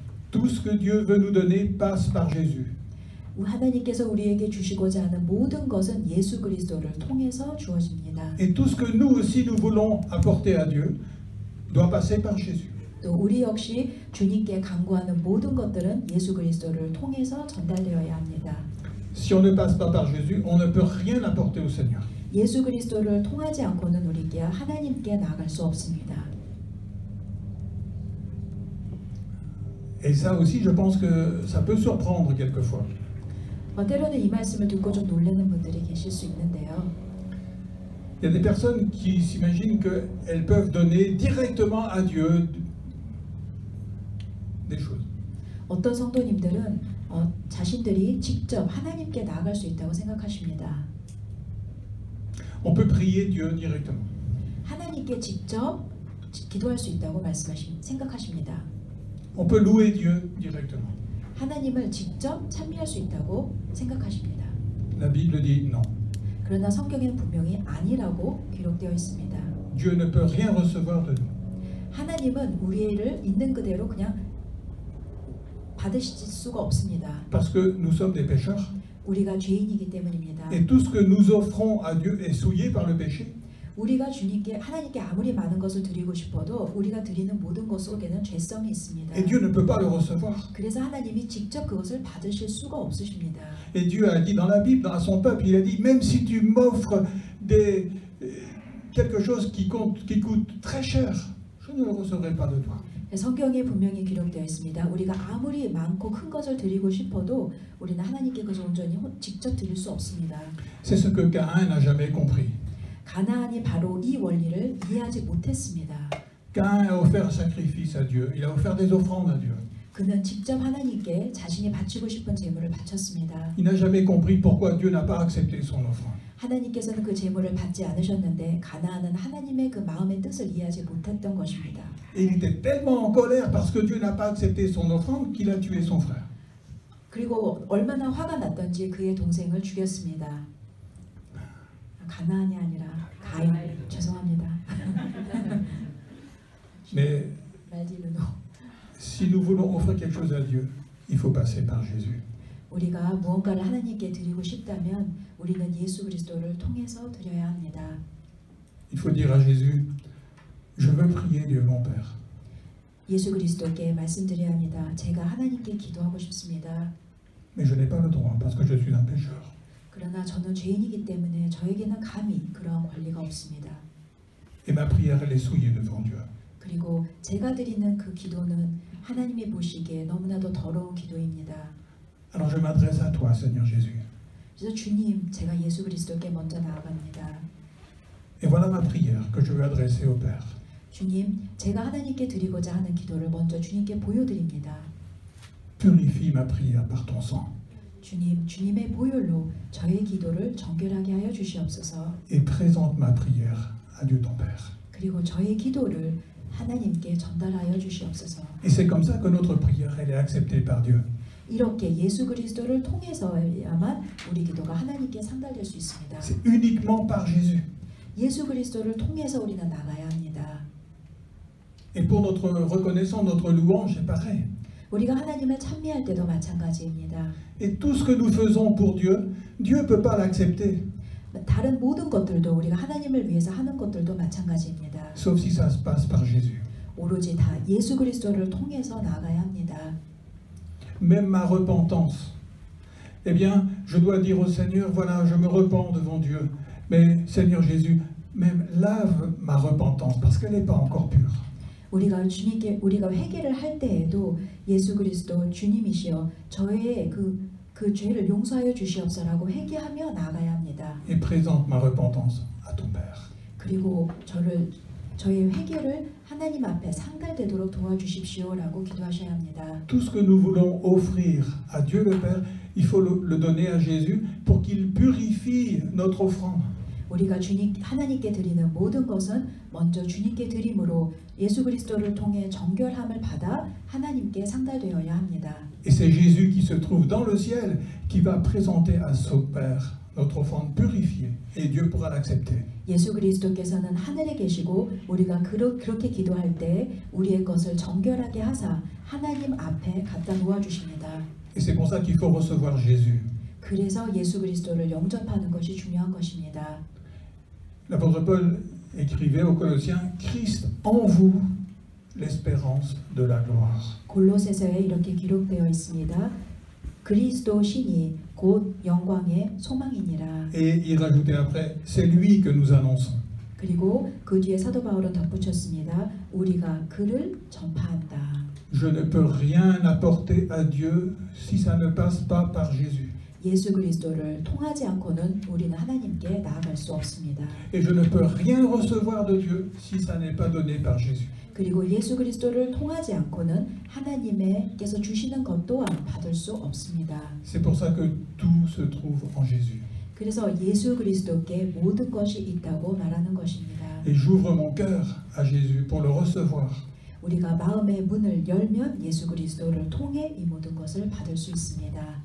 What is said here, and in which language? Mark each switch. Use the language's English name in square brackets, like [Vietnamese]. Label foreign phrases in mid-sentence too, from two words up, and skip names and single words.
[French] Tout ce que Dieu veut nous donner passe par Jésus. [Korean] 하나님께서 우리에게 주시고자 하는 모든 것은 예수 그리스도를 통해서 주어집니다. [French] Et tout ce que nous aussi nous voulons apporter à Dieu doit passer par Jésus. [Korean] 또 우리 역시 주님께 간구하는 모든 것들은 예수 그리스도를 통해서 전달되어야 합니다. [French] Si on ne passe pas par Jésus, on ne peut rien apporter au Seigneur. [Korean] 예수 그리스도를 통하지 않고는 우리가 하나님께 나아갈 수 없습니다. [French] Et ça aussi, je pense que ça peut surprendre quelquefois. [Korean] 때로는 이 말씀을 듣고 좀 놀라는 분들이 계실 수 있는데요. [French] Il y a des personnes qui s'imaginent qu'elles peuvent donner directement à Dieu des choses. [Korean] 어떤 성도님들은 자신들이 직접 하나님께 나아갈 수 있다고 생각하십니다. [French] On peut prier Dieu directement. [Korean] 하나님께 직접 기도할 수 있다고 생각하십니다. [French] On peut louer Dieu directement. [Korean] 하나님을 직접 찬미할 수 있다고 생각하십니다. [French] La Bible dit non. [Korean] 그러나 성경에는 분명히 아니라고 기록되어 있습니다. [French] Dieu ne peut rien recevoir de nous. [Korean] 하나님은 우리를 있는 그대로 그냥 받으실 수가 없습니다. [French] Parce que nous sommes des pécheurs. [Korean] 우리가 죄인이기 때문입니다. [French] Et tout ce que nous offrons à Dieu est souillé par le péché. [Korean] 우리가 하나님께 아무리 많은 것을 드리고 싶어도 우리가 드리는 모든 것 속에는 죄성이 있습니다. [French] Et Dieu ne peut pas le recevoir. [Korean] 그래서 하나님이 직접 그것을 받으실 수가 없으십니다. [French] Et Dieu a dit dans la Bible, à son peuple, il a dit, même si tu m'offres quelque chose qui coûte très cher, je ne le recevrai pas de toi. [Korean] 성경에 분명히 기록되어 있습니다. 우리가 아무리 많고 큰 것을 드리고 싶어도 우리는 하나님께 그것을 온전히 직접 드릴 수 없습니다. [French] C'est ce que Caïn n'a jamais compris. [Korean] 가나안이 바로 이 원리를 이해하지 못했습니다. [French] Caïn a offert un sacrifice à Dieu. Il a offert des offrandes à Dieu. [Korean] 그는 직접 하나님께 자신이 바치고 싶은 제물을 바쳤습니다. [French] Il n'a jamais compris pourquoi Dieu n'a pas accepté son offrande. [Korean] 하나님께서는 그 제물을 받지 않으셨는데 가나안은 하나님의 그 마음의 뜻을 이해하지 못했던 것입니다. [French] Et il était tellement en colère parce que Dieu n'a pas accepté son offrande qu'il a tué son frère. [Korean] 그리고 얼마나 화가 났던지 그의 동생을 죽였습니다. 가나안이 아니라 가인. 죄송합니다. [French] Mais 말디르노. si nous voulons offrir quelque chose à Dieu, il faut passer par Jésus. [Korean] 우리가 무언가를 하나님께 드리고 싶다면 우리는 예수 그리스도를 통해서 드려야 합니다. [French] Il faut dire à Jésus, je veux prier Dieu mon Père. [Korean] 예수 그리스도께 말씀드려야 합니다. 제가 하나님께 기도하고 싶습니다. [French] Mais je n'ai pas le droit parce que je suis un pécheur. [Korean] 그러나 저는 죄인이기 때문에 저에게는 감히 그러한 권리가 없습니다. [French] Et ma prière, elle est souillée devant Dieu. [Korean] 그리고 제가 드리는 그 기도는 하나님이 보시기에 너무나도 더러운 기도입니다. [French] Alors je m'adresse à toi, Seigneur Jésus. [Korean] 그래서 주님, 제가 예수 그리스도께 먼저 나아갑니다. [French] Et voilà ma prière que je veux adresser au Père. [Korean] 주님, 제가 하나님께 드리고자 하는 기도를 먼저 주님께 보여드립니다. [French] Purifie ma prière par ton sang. [Korean] 주님, 주님의 보혈로 저의 기도를 정결하게 하여 주시옵소서. [French] Et présente ma prière à Dieu ton Père. [Korean] 그리고 저의 기도를 하나님께 전달하여 주시옵소서. [French] Et c'est comme ça que notre prière, elle est acceptée par Dieu. [Korean] 이렇게 예수 그리스도를 통해서야만 우리 기도가 하나님께 상달될 수 있습니다. [French] C'est uniquement par Jésus. [Korean] 예수 그리스도를 통해서 우리는 나가야 합니다. [French] Et pour notre reconnaissance, notre louange, c'est pareil. [Korean] 우리가 하나님을 찬미할 때도 마찬가지입니다. [French] Et tout ce que nous faisons pour Dieu, Dieu ne peut pas l'accepter. [Korean] 다른 모든 것들도 우리가 하나님을 위해서 하는 것들도 마찬가지입니다. [French] Sauf si ça se passe par Jésus. [Korean] 오로지 다 예수 그리스도를 통해서 나가야 합니다. [French] Même ma repentance. Eh bien, je dois dire au Seigneur, voilà, je me repens devant Dieu. Mais Seigneur Jésus, même lave ma repentance, parce qu'elle n'est pas encore pure. [Korean] 우리가 회개를 할 때에도 예수 그리스도 주님이시여 저의 그 죄를 용서하여 주시옵소서라고 회개하며 나아가야 합니다. [French] Et présente ma repentance à ton Père. [Korean] 그리고 저의 회개를 하나님 앞에 상달되도록 도와주십시오라고 기도하셔야 합니다. [French] Tout ce que nous voulons offrir à Dieu le Père, il faut le donner à Jésus pour qu'il purifie notre offrande. [Korean] 우리가 하나님께 드리는 모든 것은 먼저 주님께 드림으로 예수 그리스도를 통해 정결함을 받아 하나님께 상달되어야 합니다. [French] Et c'est Jésus qui se trouve dans le ciel qui va présenter à son Père notre offrande purifiée et Dieu pourra l'accepter. [Korean] 예수 그리스도께서는 하늘에 계시고 우리가 그렇게 기도할 때 우리의 것을 정결하게 하사 하나님 앞에 갖다 놓아 주십니다. [French] Et c'est pour ça qu'il faut recevoir Jésus. [Korean] 그래서 예수 그리스도를 영접하는 것이 중요한 것입니다. [French] L'apôtre Paul écrivait aux Colossiens, Christ en vous, l'espérance de la gloire. [Korean] 골로새서에 이렇게 기록되어 있습니다. 그리스도 신이 곧 영광의 소망이니라. [French] Et il rajoutait après, c'est lui que nous annonçons. [Korean] 그리고 그 뒤에 사도 바울은 덧붙였습니다. 우리가 그를 전파한다. [French] Je ne peux rien apporter à Dieu si ça ne passe pas par Jésus. [Korean] 예수 그리스도를 통하지 않고는 우리는 하나님께 나아갈 수 없습니다. [French] Et je ne peux rien recevoir de Dieu si ça n'est pas donné par Jésus. [Korean] 그리고 예수 그리스도를 통하지 않고는 하나님께서 주시는 것 또한 받을 수 없습니다. [French] C'est pour ça que tout se trouve en Jésus. [Korean] 그래서 예수 그리스도께 모든 것이 있다고 말하는 것입니다. [French] Et j'ouvre mon cœur à Jésus pour le recevoir. [Korean] 우리가 마음의 문을 열면 예수 그리스도를 통해 이 모든 것을 받을 수 있습니다.